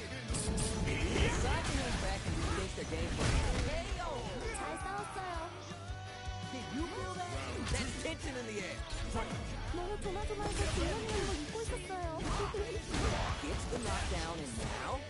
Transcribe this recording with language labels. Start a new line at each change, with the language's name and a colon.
English: Decide to hang back and rethink their game plan. KO!
Korean: 잘 싸웠어요.
English: Did you feel that? That's tension in the air.
Korean: 너무 조마조마해서 뒷면이는 거 잊고 있었어요.
English: Gets the knockdown and now?